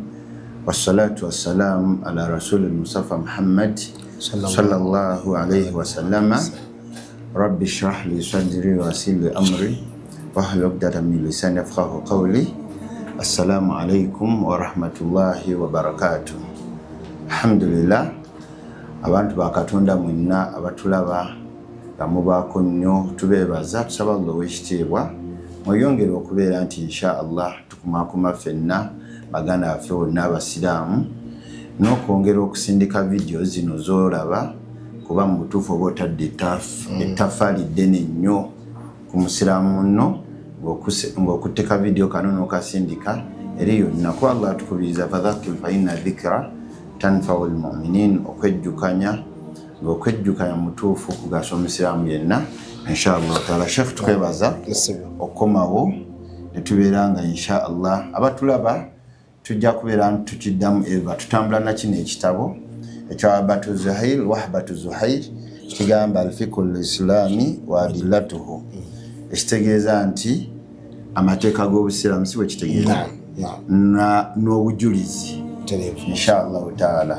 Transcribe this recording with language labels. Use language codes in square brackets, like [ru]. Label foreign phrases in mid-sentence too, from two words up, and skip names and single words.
[ar] والصلاة والسلام على الرسول المصطفى محمد صلى الله عليه وسلم. رب اشرح لي صدري ويسر لي أمري واحلل عقدة من لساني يفقهوا قولي. السلام عليكم ورحمة الله وبركاته. Alhamdulillah, [lg] abantu bakatonda mwenna abatulaba bamubaako nnyo tubeebaza tusaba Allah w'ekitiibwa mweyongere okubeera nti [ar] إن شاء الله [lg] tukumakuma ffenna baganda baffe bonna abasiraamu n'okwongera okusindika vidiyo zino z'olaba kuba mu butuufu oba otadde ettaffaali ddene nnyo ku musiraamu nno ng'okutteka vidiyo kano n'okasindika eri yonna kuba Allah atukubiriza [ar] فذكر فإن الذكرى تنفع المؤمنين, [lg] okwejjukanya ng'okwejjukanya mutuufu kugasa omusiraamu yenna. [ar] إن شاء الله تعالى [lg] Sheikh tukwebaza okomawo netubeera nga inshallah abatulaba tujja kubeera tukiddamu eva tutambula na kino ekitabo ekyawahbatu zuhair wahbatu zuhair kigamba [ar] الفقه الإسلامي وأدلته, [lg] ekitegeeza nti amateeka g'obusiraamu si bwe kitegeeza n'obujulizi [ar] إن شاء الله تعالى.